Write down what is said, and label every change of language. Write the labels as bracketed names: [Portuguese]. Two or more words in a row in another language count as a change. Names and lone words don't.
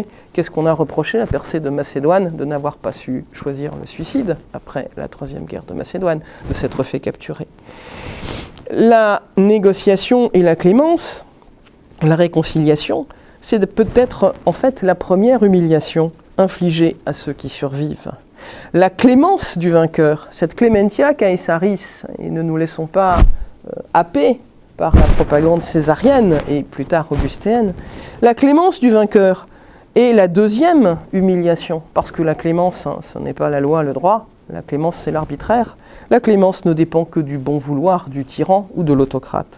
[French] Qu'est-ce qu'on a reproché à Persée de Macédoine? De n'avoir pas su choisir le suicide après la troisième guerre de Macédoine, de s'être fait capturer. La négociation et la clémence, la réconciliation, c'est peut-être en fait la première humiliation infligée à ceux qui survivent. La clémence du vainqueur, cette [Latin] clémentia caesaris, [French] et ne nous laissons pas happer par la propagande césarienne et plus tard augustéenne, la clémence du vainqueur est la deuxième humiliation, parce que la clémence, ce n'est pas la loi, le droit, la clémence c'est l'arbitraire, la clémence ne dépend que du bon vouloir du tyran ou de l'autocrate.